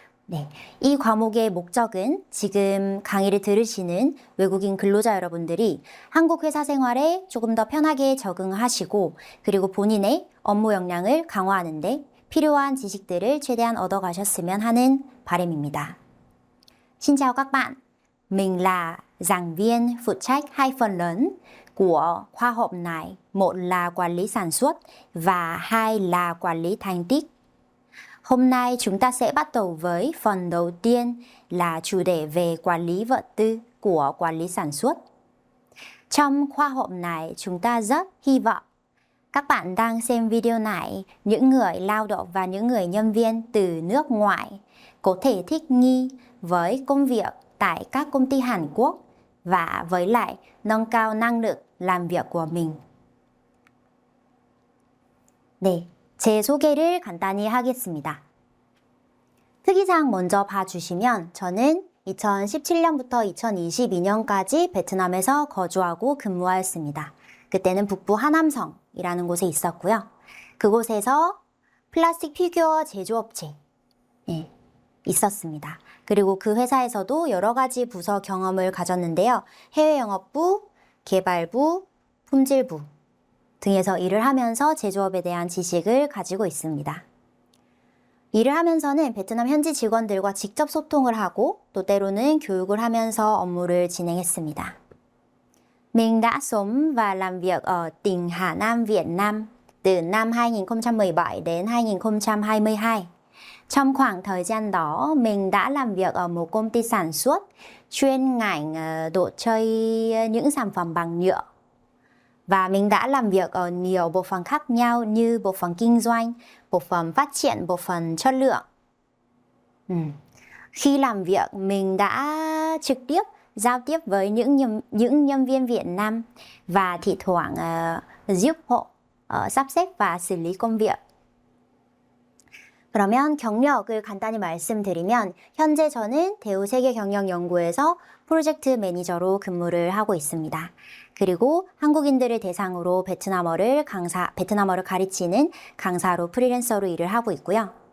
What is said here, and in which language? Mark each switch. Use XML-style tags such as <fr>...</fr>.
<ko>네, 이 과목의 목적은 지금 강의를 들으시는 외국인 근로자 여러분들이 한국 회사 생활에 조금 더 편하게 적응하시고 그리고 본인의 업무 역량을 강화하는 데 필요한 지식들을 최대한 얻어가셨으면 하는 바람입니다.</ko> <vi>Xin chào các bạn, mình là giảng viên phụ trách hai phần lớn của khoa học này. Một là quản lý sản xuất và hai là quản lý thành tích. Hôm nay chúng ta sẽ bắt đầu với phần đầu tiên là chủ đề về quản lý vật tư của quản lý sản xuất. Trong khóa học này chúng ta rất hy vọng các bạn đang xem video này, những người lao động và những người nhân viên từ nước ngoài có thể thích nghi với công việc tại các công ty Hàn Quốc và với lại nâng cao năng lực làm việc của mình.</vi> <ko>네, 제 소개를 간단히 하겠습니다. 특이사항 먼저 봐주시면 저는 2017년부터 2022년까지 베트남에서 거주하고 근무하였습니다. 그때는 북부 하남성이라는 곳에 있었고요. 그곳에서 플라스틱 피규어 제조업체에 있었습니다. 그리고 그 회사에서도 여러 가지 부서 경험을 가졌는데요. 해외 영업부, 개발부, 품질부 등에서 일을 하면서 제조업에 대한 지식을 가지고 있습니다. 일을 하면서는 베트남 현지 직원들과 직접 소통을 하고 또 때로는 교육을 하면서 업무를 진행했습니다.</ko> <vi>Mình đã sống và làm việc ở tỉnh Hà Nam, Việt Nam từ năm 2017 đến 2022. Trong khoảng thời gian đó, mình đã làm việc ở một công ty sản xuất chuyên ngành đồ chơi những sản phẩm bằng nhựa. Và mình đã làm việc ở nhiều bộ phận khác nhau như bộ phận kinh doanh, bộ phận phát triển, bộ phận chất lượng. Khi làm việc, mình đã trực tiếp giao tiếp với những nhân viên Việt Nam và thi thoảng giúp họ sắp xếp và xử lý công việc.</vi> <ko>그러면 경력을 간단히 말씀드리면 현재 저는 대우세계경영연구에서 프로젝트 매니저로 근무를 하고 있습니다. 그리고 한국인들을 대상으로 베트남어를 가르치는 강사로 프리랜서로 일을 하고 있고요.</ko>